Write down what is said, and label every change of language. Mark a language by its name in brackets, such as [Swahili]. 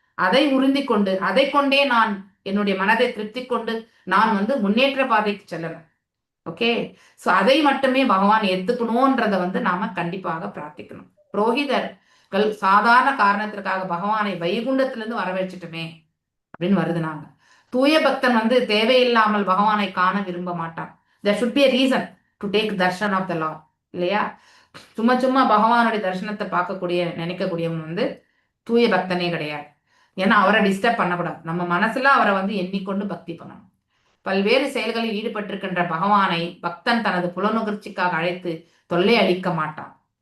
[Tamil] அதை உறுதி கொண்டு அதை கொண்டே நான் என்னுடைய மனதை திருப்தி கொண்டு நான் வந்து முன்னேற்ற பாதைக்கு செல்லணும். ஓகே, சோ அதை மட்டுமே பகவான் ஏத்துக்கணும்ன்றத வந்து நாம கண்டிப்பாக பிரார்த்திக்கணும். புரோகிதர்கள் சாதாரண காரணத்திற்காக பகவானை வைகுண்டத்திலிருந்து வரவேற்றுட்டுமே அப்படின்னு வருது. நாங்க தூய பக்தன் வந்து தேவையில்லாமல் பகவானை காண விரும்ப மாட்டான். [English] there should be a reason to take darshan of the lord [Tamil] இல்லையா? சும்மா சும்மா பகவானுடைய தரிசனத்தை பார்க்கக்கூடிய நினைக்கக்கூடியவன் வந்து தூய பக்தனே கிடையாது. ஏன்னா அவரை டிஸ்டர்ப் பண்ணக்கூடாது. நம்ம மனசுல அவரை வந்து எண்ணிக்கொண்டு பக்தி பண்ணணும். பல்வேறு செயல்களில் ஈடுபட்டிருக்கின்ற பகவானை பக்தன் தனது புலனுகர்ச்சிக்காக அழைத்து தொல்லை அளிக்க மாட்டான்.